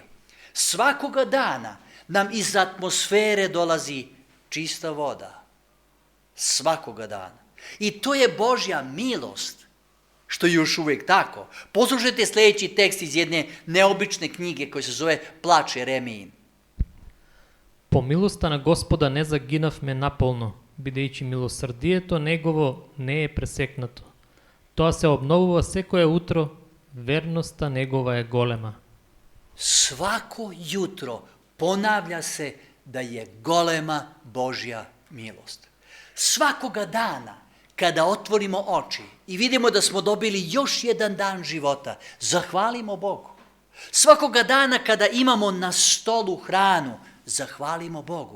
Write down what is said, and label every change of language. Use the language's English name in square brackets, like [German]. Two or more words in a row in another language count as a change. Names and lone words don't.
[Bosnian] Svakoga dana nam iz atmosfere dolazi čista voda. Svakoga dana. I to je Božja milost, što je još uvijek tako. Poslušajte sljedeći tekst iz jedne neobične knjige koja se zove Plač Jeremijin. [Macedonian] По милоста на Господа не загинавме наполно, бидејќи милосрдието Негово не е пресекнато. Тоа се обновува секое утро, верноста Негова е голема. [Bosnian] Svako jutro ponavlja se da je golema Božja milost. Svakoga dana kada otvorimo oči i vidimo da smo dobili još jedan dan života, zahvalimo Bogu. Svakoga dana kada imamo na stolu hranu, zahvalimo Bogu.